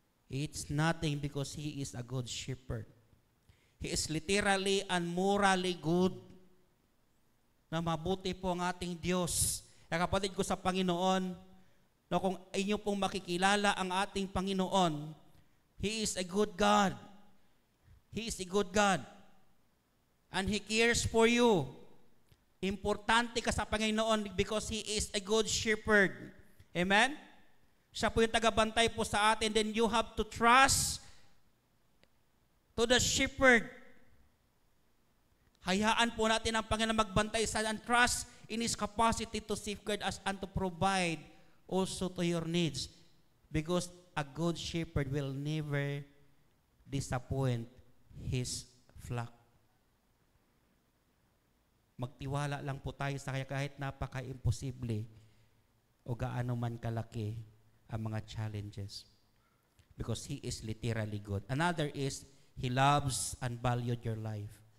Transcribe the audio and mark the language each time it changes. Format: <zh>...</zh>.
<en>It's nothing, because He is a good shepherd. He is literally and morally good.</en> <tl>Na mabuti po ang ating Diyos. Kaya kapatid ko sa Panginoon, no, kung inyo pong makikilala ang ating Panginoon,</tl> <en>He is a good God.</en> <tl>He is a good God.</tl> <en>And He cares for you.</en> <tl>Importante ka sa Panginoon</tl> <en>because He is a good shepherd. Amen?</en> <tl>Siya po yung tagabantay po sa atin.</tl> <en>Then you have to trust to the shepherd.</en> <tl>Hayaan po natin ang Panginoon magbantay sa</tl> <en>and trust in His capacity to safeguard us and to provide also to your needs. Because a good shepherd will never disappoint his flock.</en> <tl>Magtiwala lang po tayo sa Kanya kahit napaka-imposible o gaano man kalaki ang mga challenges.</tl> <en>Because He is literally good. Another is, He loves and valued your life.</en>